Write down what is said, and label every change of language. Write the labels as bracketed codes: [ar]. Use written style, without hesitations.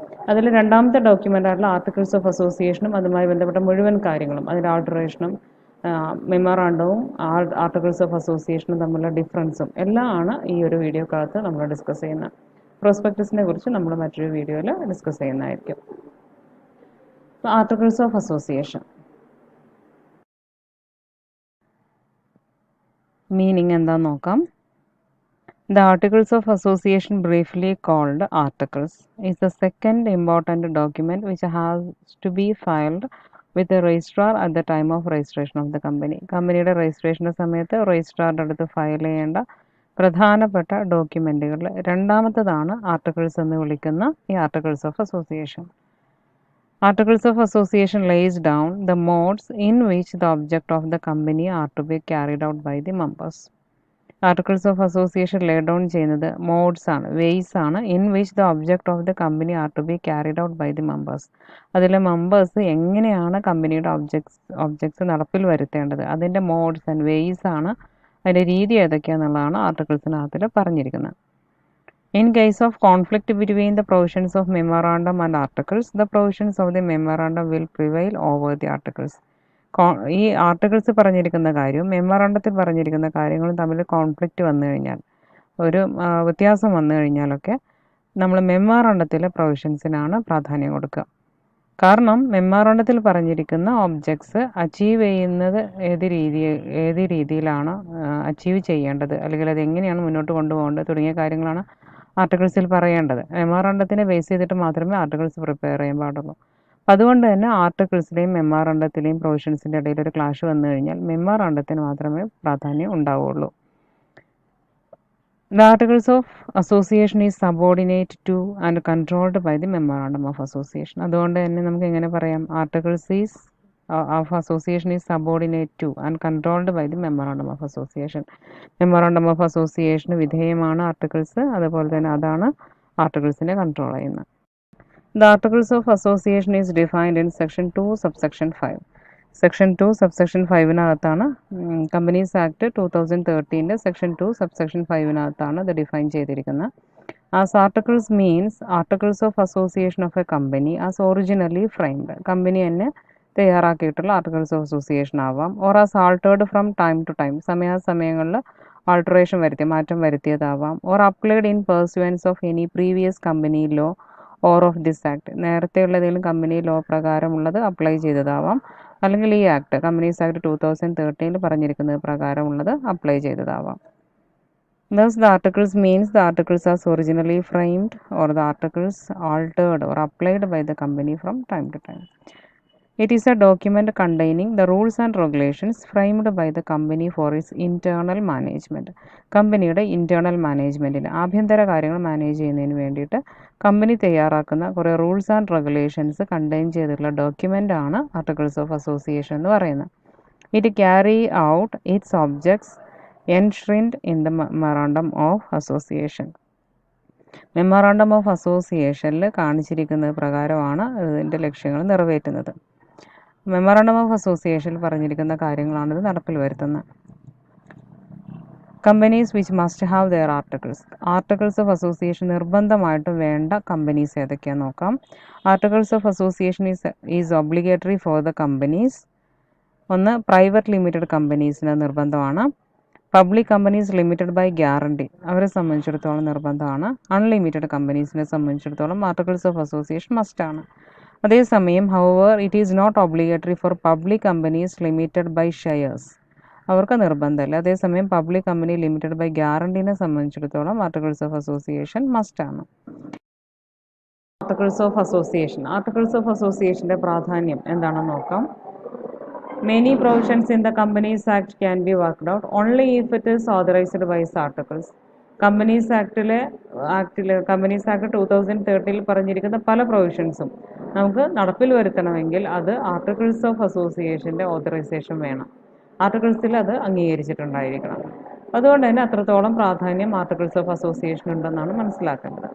[ml] അതിൽ രണ്ടാമത്തെ ഡോക്യുമെൻ്റ് ആയിട്ടുള്ള ആർട്ടിക്കിൾസ് ഓഫ് അസോസിയേഷനും അതുമായി ബന്ധപ്പെട്ട മുഴുവൻ കാര്യങ്ങളും, അതിൻ്റെ ആൾട്ടറേഷനും മെമ്മോറാണ്ടവും ആർട്ടിക്കിൾസ് ഓഫ് അസോസിയേഷനും തമ്മിലുള്ള ഡിഫറൻസും എല്ലാം ആണ് ഈ ഒരു വീഡിയോക്കകത്ത് നമ്മൾ ഡിസ്കസ് ചെയ്യുന്നത്. പ്രോസ്പെക്ടസിനെ കുറിച്ച് നമ്മൾ മറ്റൊരു വീഡിയോയിൽ ഡിസ്കസ് ചെയ്യുന്നതായിരിക്കും. Articles of Association. Meaning എന്താന്ന് നോക്കാം. [en] The Articles of Association, briefly called Articles, is the second important document which has to be filed with the registrar at the time of registration of the company. [ml] കമ്പനിയുടെ രജിസ്ട്രേഷൻ്റെ സമയത്ത് രജിസ്ട്രാറുടെ അടുത്ത് file ചെയ്യേണ്ട പ്രധാനപ്പെട്ട ഡോക്യുമെൻറ്റുകളിൽ രണ്ടാമത്തതാണ് articles എന്ന് വിളിക്കുന്ന ഈ articles of association. [en] Articles of Association lays down the modes in which the object of the company are to be carried out by the members. Articles of Association lay down [ml] ചെയ്യുന്നത് [en] modes ആണ്, ways ആണ്, in which the object of the company are to be carried out by the members. [ml] അതിലെ members എങ്ങനെയാണ് കമ്പനിയുടെ objects നടപ്പിൽ വരുത്തേണ്ടത്, അതിൻ്റെ modes and ways ആണ്, അതിൻ്റെ രീതി ഏതൊക്കെയാണെന്നുള്ളതാണ് ആർട്ടിക്കിൾസിനകത്തിൽ പറഞ്ഞിരിക്കുന്നത്. [en] In case of conflict between the provisions of memorandum and articles, the provisions of the memorandum will prevail over the articles. [ml] ഈ ആർട്ടിക്കിൾസ് പറഞ്ഞിരിക്കുന്ന കാര്യവും മെമ്മോറാണ്ടത്തിൽ പറഞ്ഞിരിക്കുന്ന കാര്യങ്ങളും തമ്മിൽ കോൺഫ്ലിക്റ്റ് വന്നു കഴിഞ്ഞാൽ, ഒരു വ്യത്യാസം വന്നു കഴിഞ്ഞാലൊക്കെ നമ്മൾ മെമ്മോറാണ്ടത്തിലെ പ്രൊവിഷൻസിനാണ് പ്രാധാന്യം കൊടുക്കുക. കാരണം മെമ്മോറാണ്ടത്തിൽ പറഞ്ഞിരിക്കുന്ന ഒബ്ജക്ട്സ് അച്ചീവ് ചെയ്യുന്നത് ഏത് രീതിയിലാണ് അച്ചീവ് ചെയ്യേണ്ടത്, അല്ലെങ്കിൽ അത് എങ്ങനെയാണ് മുന്നോട്ട് കൊണ്ടുപോകേണ്ടത് തുടങ്ങിയ കാര്യങ്ങളാണ് ആർട്ടിക്കിൾസിൽ പറയേണ്ടത്. മെമ്മോറാണ്ടത്തിനെ ബേസ് ചെയ്തിട്ട് മാത്രമേ ആർട്ടിക്കിൾസ് പ്രിപ്പയർ ചെയ്യാൻ പാടുള്ളൂ. അതുകൊണ്ട് തന്നെ ആർട്ടിക്കിൾസിലെയും മെമ്മോറാണ്ടത്തിലെയും പ്രൊവിഷൻസിൻ്റെ ഇടയിൽ ഒരു ക്ലാഷ് വന്നു കഴിഞ്ഞാൽ മെമ്മോറാണ്ടത്തിന് മാത്രമേ പ്രാധാന്യം ഉണ്ടാവുകയുള്ളൂ. [en] The Articles of Association is subordinate to and controlled by the Memorandum of Association. [ml] അതുകൊണ്ട് തന്നെ നമുക്ക് എങ്ങനെ പറയാം, [en] Articles of Association is subordinate to and controlled by the Memorandum of Association. [ml] Memorandum of Association വിധേയമാണ് ആർട്ടിക്കിൾസ്, അതുപോലെ തന്നെ അതാണ് ആർട്ടിക്കിൾസിനെ control ചെയ്യുന്നത്. [en] The Articles of Association is defined in Section 2, Subsection 5. [ml] Section 2, Subsection 5-നകത്താണ് companies act 2013 Section 2, Subsection 5-നകത്താണ് ഇത് define ചെയ്തിരിക്കുന്നത്. [en] As articles means articles of association of a company as originally framed. [ml] Company തന്നെ തയ്യാറാക്കിയിട്ടുള്ള articles of association ആവാം. [en] or as altered from time to time, [ml] സമയാസമയങ്ങളിൽ alteration മാറ്റം വരുത്തിയതാവാം. [en] or applied in pursuance of any previous company law or of this act, [ml] നേരത്തെയുള്ള ഏതെങ്കിലും company law പ്രകാരമുള്ളത് apply ചെയ്തതാവാം, അല്ലെങ്കിൽ ഈ act companies act 2013 പറഞ്ഞിരിക്കുന്നത് പ്രകാരമുള്ളത് apply ചെയ്തതാവാം. [en] Thus, the articles means the articles as originally framed or the articles altered or applied by the company from time to time. It is a document containing the rules and regulations framed by the company for its internal management. [ml] കമ്പനിയുടെ internal മാനേജ്മെൻറ്റിന്, ആഭ്യന്തര കാര്യങ്ങൾ manage ചെയ്യുന്നതിന് വേണ്ടിയിട്ട് company തയ്യാറാക്കുന്ന കുറേ rules and regulations contain ചെയ്തിട്ടുള്ള document ആണ് articles of association എന്ന് പറയുന്നത്. [en] It carry out its objects enshrined in the Memorandum of Association. [ml] Memorandum of അസോസിയേഷനിൽ കാണിച്ചിരിക്കുന്നത് പ്രകാരമാണ് ഇതിൻ്റെ ലക്ഷ്യങ്ങൾ നിറവേറ്റുന്നത്. മെമ്മോറാണ്ടം ഓഫ് അസോസിയേഷനിൽ പറഞ്ഞിരിക്കുന്ന കാര്യങ്ങളാണിത് നടപ്പിൽ വരുത്തുന്നത്. [en] companies which must have their articles of association [ml] നിർബന്ധമായിട്ടും വേണ്ട കമ്പനീസ് ഏതൊക്കെയാണെന്ന് നോക്കാം. [en] Articles of association is obligatory for the companies. [ml] ഒന്ന്, പ്രൈവറ്റ് ലിമിറ്റഡ് കമ്പനീസിന് നിർബന്ധമാണ്. Public companies limited by guarantee അവരെ സംബന്ധിച്ചിടത്തോളം നിർബന്ധമാണ്. അൺലിമിറ്റഡ് കമ്പനീസിനെ സംബന്ധിച്ചിടത്തോളം ആർട്ടിക്കിൾസ് ഓഫ് അസോസിയേഷൻ മസ്റ്റാണ്. അതേസമയം [en] however it is not obligatory for public companies limited by shares, [ml] അവർക്ക് നിർബന്ധമില്ല. അതേസമയം പബ്ലിക് കമ്പനി ലിമിറ്റഡ് ബൈ ഗ്യാരണ്ടീനെ സംബന്ധിച്ചിടത്തോളം ആർട്ടിക്കിൾസ് ഓഫ് അസോസിയേഷൻ മസ്റ്റാണ്. ആർട്ടിക്കിൾസ് ഓഫ് അസോസിയേഷൻ്റെ പ്രാധാന്യം എന്താണെന്ന് നോക്കാം. [en] Many provisions in the Companies Act can be worked out only if it is authorized by its articles. [ml] Companies ആക്ടിലെ ആക്ടിൽ companies act 2013 പറഞ്ഞിരിക്കുന്ന പല പ്രൊവിഷൻസും നമുക്ക് നടപ്പിൽ വരുത്തണമെങ്കിൽ അത് ആർട്ടിക്കിൾസ് ഓഫ് അസോസിയേഷൻ്റെ ഓതറൈസേഷൻ വേണം. ആർട്ടിക്കിൾസിൽ അത് അംഗീകരിച്ചിട്ടുണ്ടായിരിക്കണം. അതുകൊണ്ട് തന്നെ അത്രത്തോളം പ്രാധാന്യം ആർട്ടിക്കിൾസ് ഓഫ് അസോസിയേഷൻ ഉണ്ടെന്നാണ് മനസ്സിലാക്കേണ്ടത്.